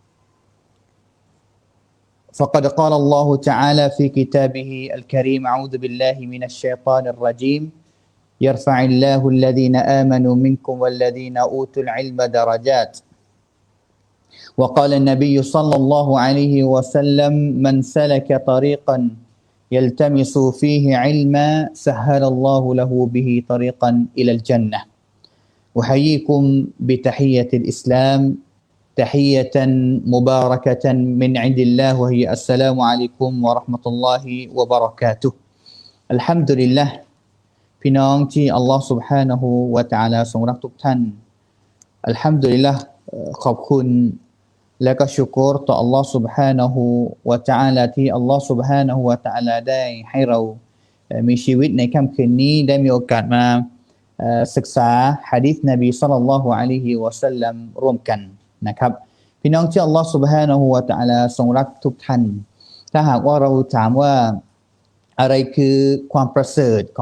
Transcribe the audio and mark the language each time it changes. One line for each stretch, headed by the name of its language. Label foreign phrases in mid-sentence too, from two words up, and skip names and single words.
Arabic: فقد قال الله تعالى في كتابه الكريم أعوذ بالله من الشيطان الرجيم يرفع الله الذين آمنوا منكم والذين أوتوا العلم درجات وقال النبي صلى الله عليه وسلم من سلك طريقا يلتمس فيه علما سهل الله له به طريقا إلى الجنة أحييكم بتحية الإسلام تحية مباركة من عند الله وهي السلام عليكم ورحمة الله وبركاته الحمد لله
Thai: พี่น้องที่อัลลอฮ์ سبحانه และ تعالى ทรงรักทุกท่านอัล
Arabic: حمد لله
Thai: ขอบคุณและก็ชุกรต่อ Allah سبحانه และ تعالى ที่ Allah سبحانه และ تعالى ได้ให้เรามีชีวิตในค่ำคืนนี้ได้มีโอกาสมาศึกษาหะดีษนบี
Arabic: صلى الله عليه وسلم
Thai: ร่วมกันนะครับพี่น้องที่ Allah سبحانه และ تعالى ทรงรักทุกท่านถ้าหากว่าเราถามว่าอะไรคือความประเสริฐของ